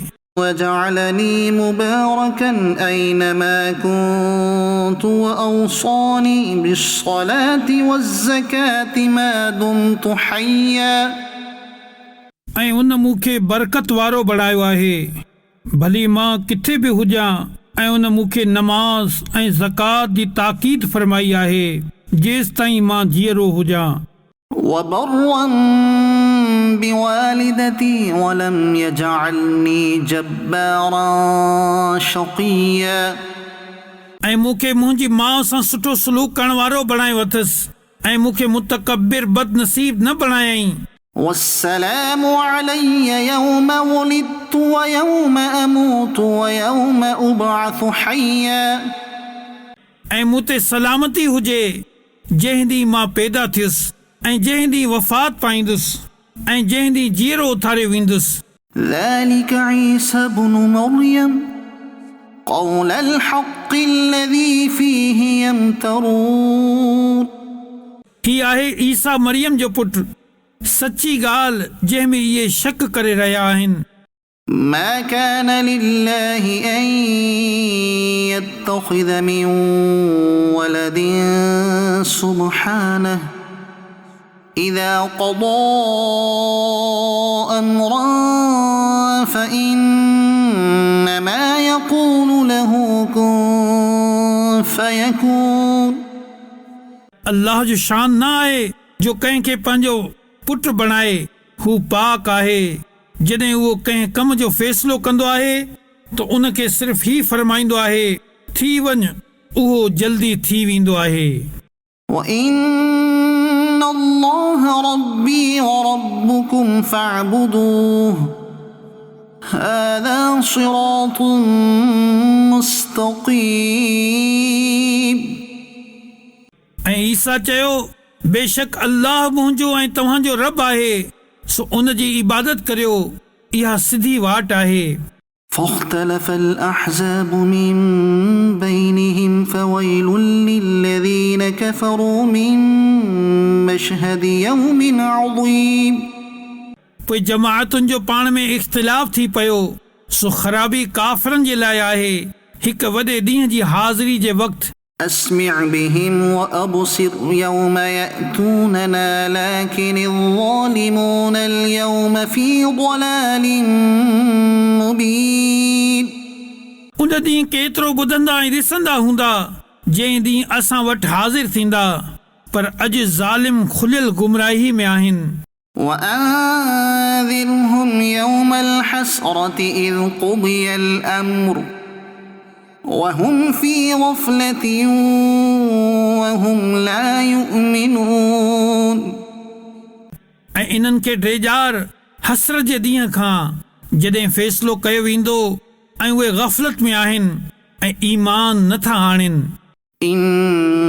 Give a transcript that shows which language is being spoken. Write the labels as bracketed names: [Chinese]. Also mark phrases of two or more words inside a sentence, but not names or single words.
[Arabic] وجعلني مباركا أينما كنت وأوصاني بالصلاة والزكاة ما دمت حيا. [Sindhi] ऐं उन मूंखे बरकत वारो बणायो आहे, भली मां किथे बि हुजां, ऐं उन मूंखे नमाज़ ऐं ज़कात जी ताक़ीद फरमाई आहे जेसि ताईं मां जीअरो हुजां. [Arabic] وبرا بوالدتي ولم يجعلني جبارا شقيا. [Sindhi] ऐं मूंखे मुंहिंजी माउ सां सुठो सलूक करण वारो बणायो अथसि ऐं मूंखे मुतकब्बिर बदनसीब न बणायईं. [Arabic] والسلام علي يوم ولدت ويوم أموت ويوم أبعث حيا. [Sindhi] ऐं मूं ते सलामती हुजे जंहिं ॾींहुं मां पैदा थियुसि ऐं जंहिं ॾींहुं वफ़ात पाईंदुसि ऐं जंहिं ॾींहुं जीअरो उथारियो वेंदुसि. [Arabic] ذلك عيسى ابن مريم قول الحق الذي فيه يمترون. [Sindhi] ही आहे ईसा मरियम जो पुटु, सची ॻाल्हि जंहिं में इहे शक करे रहिया आहिनि. [Arabic] ما كان لله أن يتخذ من ولد سبحانه إذا قضى أمرا فإنما يقول له كن فيكون. [Sindhi] अल्लाह जो शान न आहे जो कंहिंखे पंहिंजो पुटु बणाए. हू पाक आहे. जॾहिं उहो कंहिं कम जो फ़ैसिलो कंदो आहे त उनखे सिर्फ़ ही फरमाईंदो आहे, थी वञ, उहो जल्दी थी वेंदो आहे. [Arabic] وإن الله ربي وربكم فاعبدوه هذا صراط مستقيم. [Sindhi] ऐं ईसा चयो, बेशक अल्लाह मुंहिंजो ऐं तव्हांजो रब आहे, सो उन जी इबादत करियो, इहा सिधी वाट आहे. [Arabic] فاختلف الأحزاب من بينهم فويل للذين كفروا من مشهد يوم عظيم. [Sindhi] पोइ जमाअतुनि जो पाण में इख़्तिलाफ़ थी पियो, सो ख़राबी काफ़िरनि जे लाइ आहे हिकु वॾे ॾींहं जी हाज़िरी जे वक़्तु. [Arabic] أسمع بهم وأبصر يوم يأتوننا لكن الظالمون اليوم في ضلال مبين. [Sindhi] उन ॾींहुं केतिरो ॿुधंदा ऐं ॾिसंदा हूंदा जंहिं ॾींहुं असां वटि हाज़िर थींदा, पर अॼु ज़ालिम खुलियल गुमराही में आहिनि. [Arabic] وأنذرهم يوم الحسرة إذ قضي الأمر وهم في غفلة وهم لا يؤمنون. [Sindhi] ऐं इन्हनि खे ड्रेजार हसरत जे ॾींहं खां जॾहिं फ़ैसिलो कयो वेंदो ऐं उहे ग़फ़लत में आहिनि ऐं ईमान नथा आणनि.